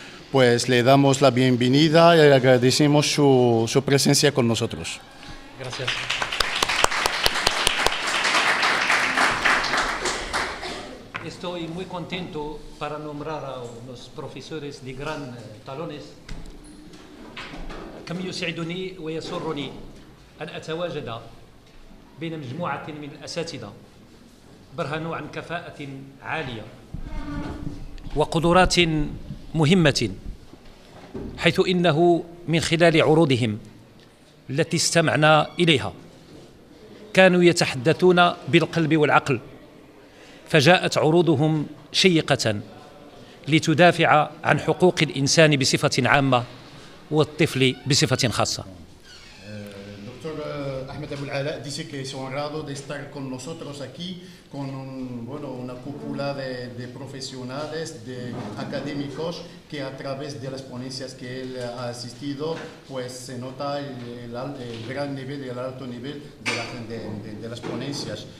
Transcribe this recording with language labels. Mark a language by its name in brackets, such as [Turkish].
[Spanish] Pues le damos la bienvenida y le agradecemos su presencia con nosotros. Gracias. Estoy muy contento para nombrar a unos profesores de gran talones. [Arabic] كم يسعدني ويسرني أن أتواجد بين مجموعة من الأساتذة برهنوا عن كفاءة عالية وقدرات مهمة، حيث إنه من خلال عروضهم التي استمعنا إليها كانوا يتحدثون بالقلب والعقل، فجاءت عروضهم شيقة لتدافع عن حقوق الإنسان بصفة عامة والطفل بصفة خاصة. [Spanish] Ahmed Abul Ala dice que es honrado de estar con nosotros aquí, con una cúpula de profesionales, de académicos, que a través de las ponencias que él ha asistido, pues se nota el gran nivel y el alto nivel de las ponencias.